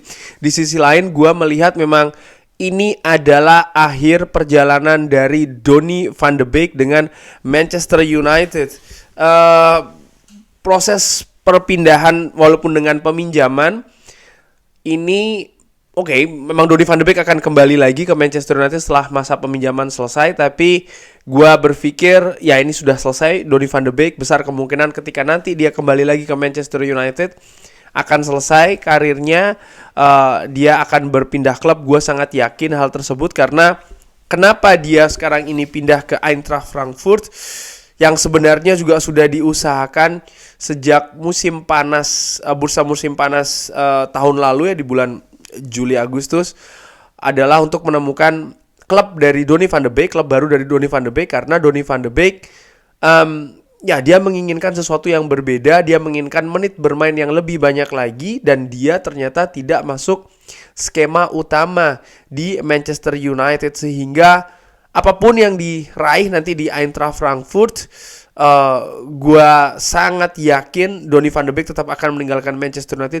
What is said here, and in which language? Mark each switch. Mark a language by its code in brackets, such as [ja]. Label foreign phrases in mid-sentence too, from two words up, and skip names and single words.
[id] Di sisi lain gue melihat memang ini adalah akhir perjalanan dari Donny van de Beek dengan Manchester United. Proses perpindahan walaupun dengan peminjaman ini memang Donny van de Beek akan kembali lagi ke Manchester United setelah masa peminjaman selesai, tapi gua berpikir ya ini sudah selesai. Donny van de Beek besar kemungkinan ketika nanti dia kembali lagi ke Manchester United akan selesai karirnya, dia akan berpindah klub. Gua sangat yakin hal tersebut karena kenapa dia sekarang ini pindah ke Eintracht Frankfurt yang sebenarnya juga sudah diusahakan sejak musim panas, bursa musim panas tahun lalu ya, di bulan Juli Agustus, adalah untuk menemukan klub dari Donny van de Beek, klub baru dari Donny van de Beek, karena Donny van de Beek dia menginginkan sesuatu yang berbeda, dia menginginkan menit bermain yang lebih banyak lagi, dan dia ternyata tidak masuk skema utama di Manchester United, sehingga apapun yang diraih nanti di Eintracht Frankfurt, gue sangat yakin Donny van de Beek tetap akan meninggalkan Manchester United.